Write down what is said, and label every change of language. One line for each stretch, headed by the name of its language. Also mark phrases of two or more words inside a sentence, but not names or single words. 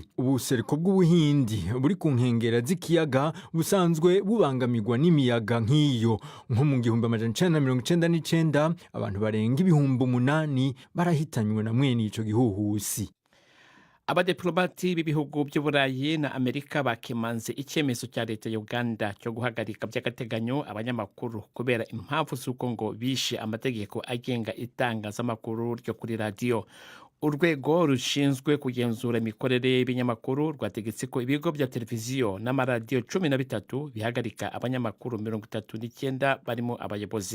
Rundi: Ubuseruko bw'Ubuhindi buri ku nkengera z'ikiyaga busanzwe bubangamirwa n'imiyaga nk'iyo. Nko mu 1999 abantu barenga 8,000 barahitanywe na mwene ico gihuhusi.
Kinyarwanda: Abadiplomati b'ibihugu by'Uburayi na Amerika bakemanze icyemezo cya leta ya Uganda cyo guhagarika by'agateganyo abanyamakuru kubera impamvu z'uko ngo bishe amategeko agenga itangazamakuru ryo kuri radio. Urwego rushinzwe kugenzura imikorere y'ibinyamakuru rwategetse ko ibigo bya televiziyo n'amaradiyo 13 bihagarika abanyamakuru 39 barimo abayobozi.